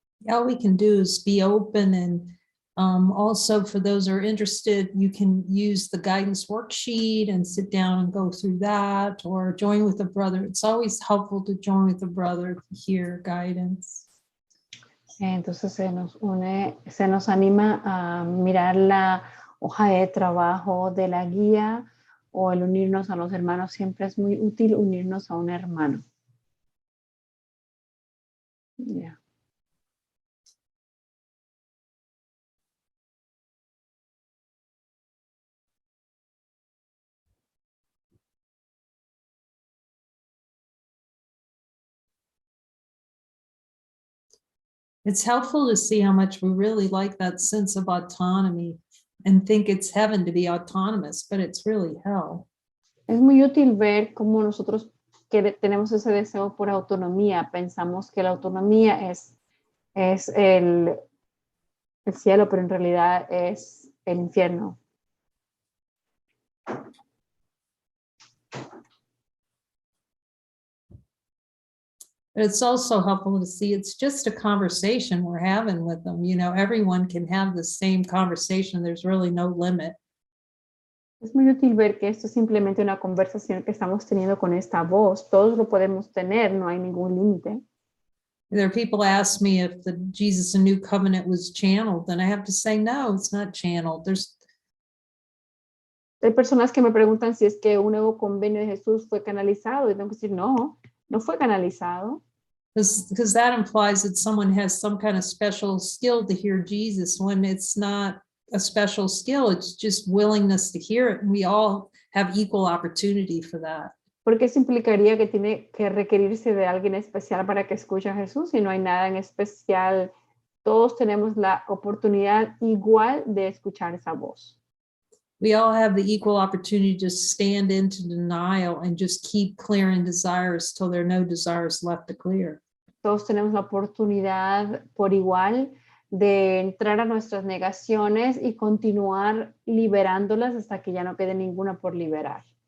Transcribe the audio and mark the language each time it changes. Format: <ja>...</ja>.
<en>All we can do is be open, and also for those who are interested, you can use the guidance worksheet and sit down and go through that, or join with a brother. It's always helpful to join with a brother to hear guidance.</en> <es>Entonces se nos anima a mirar la hoja de trabajo de la guía o el unirnos a los hermanos. Siempre es muy útil unirnos a un hermano.</es> <en>Yeah. It's helpful to see how much we really like that sense of autonomy and think it's heaven to be autonomous, but it's really hell.</en> <es>Es muy útil ver cómo nosotros tenemos ese deseo por autonomía. Pensamos que la autonomía es el cielo, pero en realidad es el infierno.</es> <en>But it's also helpful to see it's just a conversation we're having with them. You know, everyone can have the same conversation. There's really no limit.</en> <es>Es muy útil ver que esto es simplemente una conversación que estamos teniendo con esta voz. Todos lo podemos tener, no hay ningún límite.</es> <en>There are people ask me if the Jesus and New Covenant was channeled, and I have to say, no, it's not channeled.</en> <es>Hay personas que me preguntan si es que un nuevo convenio de Jesús fue canalizado, y tengo que decir, no, no fue canalizado.</es> <en>Because that implies that someone has some kind of special skill to hear Jesus, when it's not a special skill, it's just willingness to hear it. And we all have equal opportunity for that.</en> <es>Porque eso implicaría que tiene que requerirse de alguien especial para que escuche a Jesús, y no hay nada en especial. Todos tenemos la oportunidad igual de escuchar esa voz.</es> <en>We all have the equal opportunity to stand into denial and just keep clearing desires till there are no desires left to clear.</en> <es>Todos tenemos la oportunidad por igual de entrar a nuestras negaciones y continuar liberándolas hasta que ya no quede ninguna por liberar.</es>